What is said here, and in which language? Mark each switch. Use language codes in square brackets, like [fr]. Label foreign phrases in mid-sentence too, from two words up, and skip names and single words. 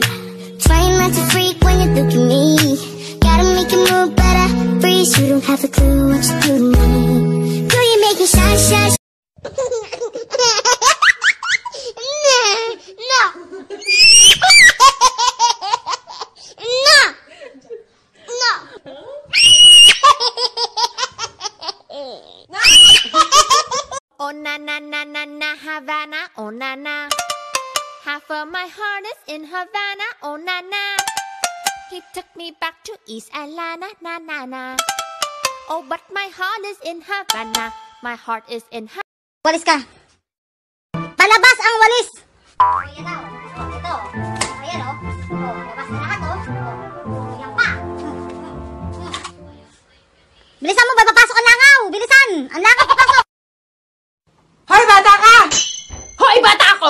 [en] Trying not to freak when you look at me. Gotta make you move better, freeze. You don't have a clue what you do to me. Do you make me shy, shy? No. No. Oh na na na na na Havana, oh na na. Half of my heart is in Havana, oh na na. He took me back to East Atlanta, na na na. Oh but my heart is in Havana, my heart is in Havana. [tl] Walis ka. Palabas ang walis. Ayan na, oh, ito. Ayan oh. Oh, labas na lahat oh. Oh, ayan pa. Bilisan mo ba, papasok ang langaw. Bilisan, ang langaw papasok. Hoy, bata ka! Hoy, bata ako!